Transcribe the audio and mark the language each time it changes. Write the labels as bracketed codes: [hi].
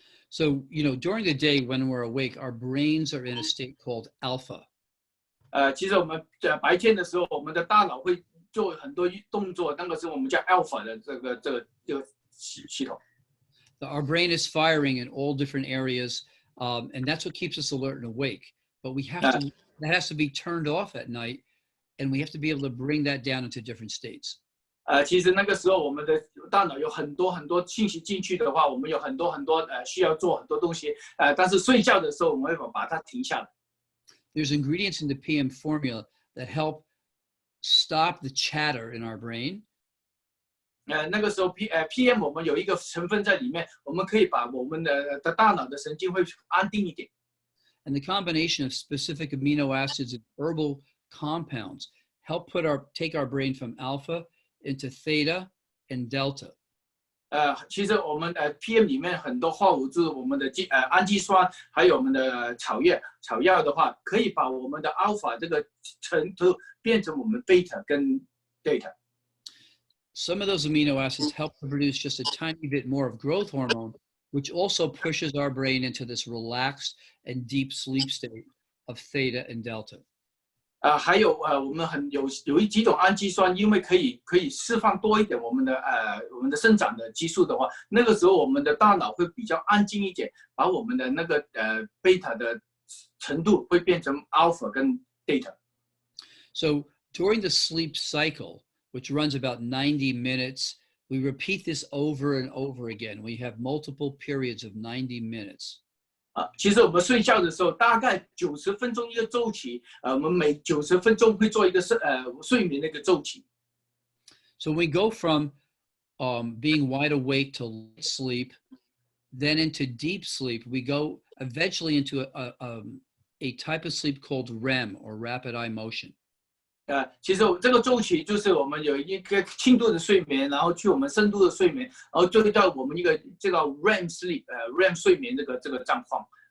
[en] So, during the day when we're awake, our brains are in a state called alpha. [zh] 其实我们白天的时候，我们的大脑会做很多动作，那个是我们叫 alpha 的这个系统。 [en] Our brain is firing in all different areas, and that's what keeps us alert and awake. But that has to be turned off at night, and we have to be able to bring that down into different states. [zh] 其实那个时候我们的大脑有很多信息进去的话，我们有很多需要做很多东西，但是睡觉的时候我们会把它停下来。 [en] There's ingredients in the PM formula that help stop the chatter in our brain. [zh] 那个时候PM 我们有一个成分在里面，我们可以把我们的大脑的神经会安定一点。 [en] And the combination of specific amino acids and herbal compounds help take our brain from alpha into theta and delta. [zh] 其实我们PM 里面很多化合物，就是我们的氨基酸，还有我们的草药的话，可以把我们的 alpha 这个程度变成我们 beta 跟 delta。 [en] Some of those amino acids help to produce just a tiny bit more of growth hormone, which also pushes our brain into this relaxed and deep sleep state of theta and delta. [zh] 还有我们有几种氨基酸，因为可以释放多一点我们的生长的激素的话，那个时候我们的大脑会比较安静一点，把我们的那个贝塔的程度会变成 alpha 跟 theta。 [en] So during the sleep cycle, which runs about 90 minutes, we repeat this over and over again. We have multiple periods of 90 minutes. [zh] 其实我们睡觉的时候，大概90分钟一个周期，我们每90分钟会做一个睡眠的一个周期。 [en] So we go from being wide awake to light sleep, then into deep sleep. We go eventually into a type of sleep called REM, or rapid eye motion. [zh] 其实这个周期就是我们有一个轻度的睡眠，然后去我们深度的睡眠，然后就会到我们一个这个 REM sleep， REM 睡眠这个状况。